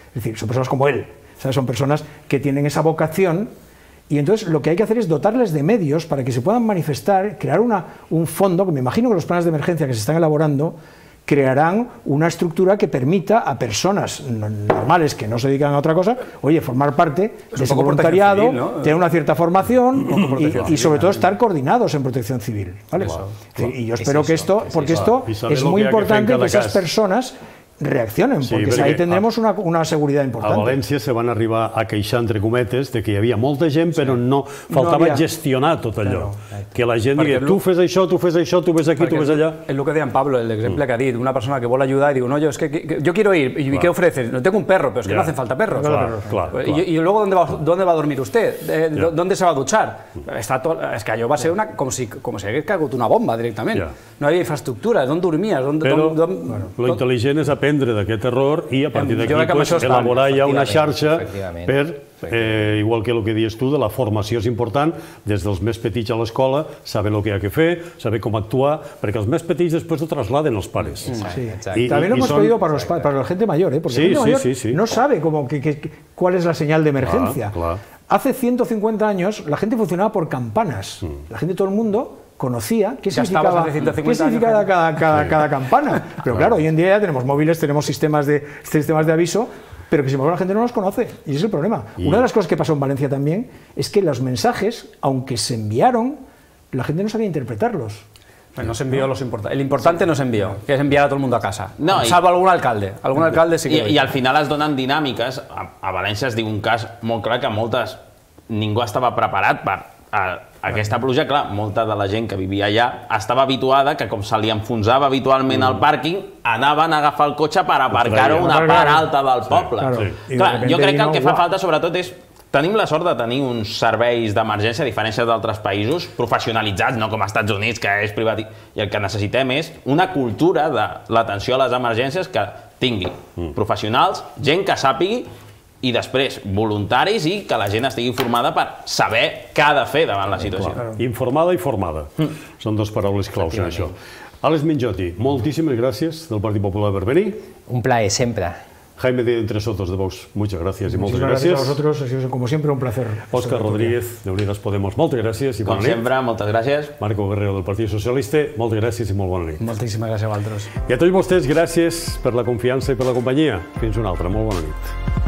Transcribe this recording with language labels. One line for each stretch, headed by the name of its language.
Spanish: Es decir, son personas como él, ¿sabes? Son personas que tienen esa vocación y entonces lo que hay que hacer es dotarles de medios para que se puedan manifestar, crear un fondo, que me imagino que los planes de emergencia que se están elaborando crearán una estructura que permita a personas normales que no se dedican a otra cosa, oye, formar parte de ese voluntariado, civil, ¿no? Tener una cierta formación y sobre todo estar coordinados en protección civil, ¿vale? Y yo espero que esto, porque esto es muy importante que esas personas reaccionen, porque ahí tendremos una seguridad importante.
Catalan: A València se van arribar a queixar, entre cometes, de que hi havia molta gent, però no faltava gestionar tot allò. Que la gent digui, tu fes això, tu fes això, tu ves aquí, tu ves allà. És el que deia en Pablo, l'exemple que ha dit, una persona que vol
Spanish: ayudar y digo, no, yo quiero ir, ¿y qué ofreces? No tengo un perro, pero es que no hacen falta perros. Y luego, ¿dónde va a dormir usted? ¿Dónde se va a duchar?
Catalan: Es que allò va ser com si hagués caigut una bomba directament. No havia infraestructures, d'on dormies? Però lo intel·ligent és aprendre d'aquest error i a partir d'aquí elaborar ja una xarxa per, igual que el que dius tu, de la formació és important, des dels més petits a l'escola, saber el que hi ha que fer, saber com actuar, perquè els més petits després ho trasladen als pares.
Spanish: También lo hemos pedido para la gente mayor, porque la gente mayor no sabe cuál es la señal de emergencia. Hace 150 años la gente funcionaba por campanas. La gente, todo el mundo conocía qué significaba cada campana. Pero claro, hoy en día ya tenemos móviles, tenemos sistemas de aviso, pero que sin embargo la gente no los conoce, y ese es el problema. Una de las cosas que pasó en Valencia también es que los mensajes, aunque se enviaron, la gente no sabía interpretarlos. No se envió el importante no se envió, que es enviar a todo el mundo a casa, salvo algun alcalde. Algun alcalde sí que...
Catalan: I al final es donen dinàmiques. A València es diu un cas molt clar que ningú estava preparat per aquesta pluja. Clar, molta de la gent que vivia allà estava habituada que, com se li enfonsava habitualment al pàrquing, anaven a agafar el cotxe per aparcar-ho a una part alta del poble. Clar, jo crec que el que fa falta sobretot és... Tenim la sort de tenir uns serveis d'emergència, a diferència d'altres països, professionalitzats, no com als Estats Units, que és privat, i el que necessitem és una cultura de l'atenció a les emergències que tingui professionals, gent que sàpigui, i després voluntaris i que la gent estigui formada per saber què ha de fer davant la situació. Informada i formada. Són dues paraules claus en això. Àlex Minjotti, moltíssimes gràcies del Partit Popular per venir. Un plaer, sempre.
Spanish: Jaime de Entre Sotos de Vox, muchas gracias y muchas gracias. Gracias a vosotros, ha sido como siempre un placer.
Catalan: Óscar Rodríguez de Unidas Podemos, moltes gràcies i bona nit. Com sempre, moltes gràcies. Marco Guerrero del Partit Socialista, moltes gràcies i molt bona nit. Moltíssimes gràcies a vosaltres. I a tots vostès, gràcies per la confiança i per la companyia. Fins una altra, molt bona nit.